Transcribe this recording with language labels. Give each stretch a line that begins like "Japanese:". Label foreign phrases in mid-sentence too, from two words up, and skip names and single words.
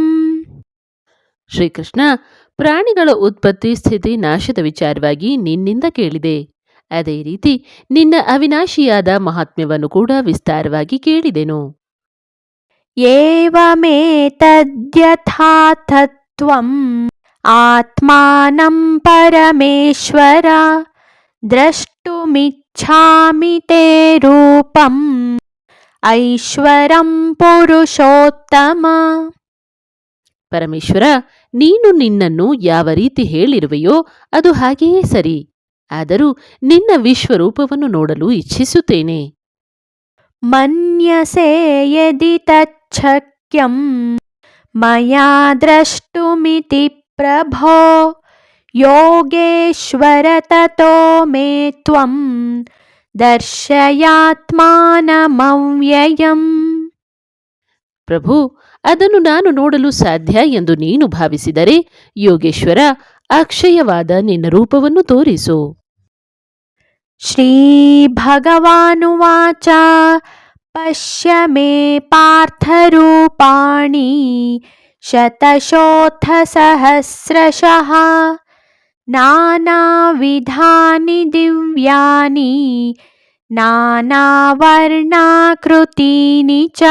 Kannada: ಶ್ರೀಕೃಷ್ಣ, ಪ್ರಾಣಿಗಳ ಉತ್ಪತ್ತಿ ಸ್ಥಿತಿ ನಾಶದ ವಿಚಾರವಾಗಿ ನಿನ್ನಿಂದ ಕೇಳಿದೆ. ಅದೇ ರೀತಿ ನಿನ್ನ ಅವಿನಾಶಿಯಾದ ಮಹಾತ್ಮ್ಯವನ್ನು ಕೂಡ ವಿಸ್ತಾರವಾಗಿ ಕೇಳಿದೆನು.
Sanskrit: ಏವಮೇತದ್ಯಥಾ ತತ್ವಂ ಆತ್ಮಾನಂ ಪರಮೇಶ್ವರ ದ್ರಷ್ಟುಮಿಚ್ಛಾಮಿ ತೇ ರೂಪಂ ಐಶ್ವರಂ ಪುರುಷೋತ್ತಮ.
Kannada: ಪರಮೇಶ್ವರ, ನೀನು ನಿನ್ನನ್ನು ಯಾವ ರೀತಿ ಹೇಳಿರುವೆಯೋ ಅದು ಹಾಗೆಯೇ ಸರಿ. ಆದರೂ ನಿನ್ನ ವಿಶ್ವರೂಪವನ್ನು ನೋಡಲು ಇಚ್ಛಿಸುತ್ತೇನೆ.
Sanskrit: ಮನ್ಯಸೇ ಯದಿ ತಚ್ಛಕ್ಯಂ ಮಯಾ ದ್ರಷ್ಟುಮಿತಿ ಪ್ರಭೋ ಯೋಗೇಶ್ವರ ತತೋ ಮೇ ತ್ವಂ ದರ್ಶಯಾತ್ಮಾನಮವ್ಯಯಂ.
Kannada: ಪ್ರಭು, ಅದನ್ನು ನಾನು ನೋಡಲು ಸಾಧ್ಯ ಎಂದು ನೀನು ಭಾವಿಸಿದರೆ ಯೋಗೇಶ್ವರ, ಅಕ್ಷಯವಾದ ನಿನ್ನ ರೂಪವನ್ನು ತೋರಿಸು.
Sanskrit: ಶ್ರೀ ಭಗವಾನುವಾಚ ಪಶ್ಯ ಮೇ ಪಾರ್ಥರೂಪಾಣಿ ಶತಶೋಥ ಸಹಸ್ರಶಃ ನಾನಾವಿಧಾನಿ ದಿವ್ಯಾನಿ ನಾನಾವರ್ಣಾಕೃತೀನಿ ಚ.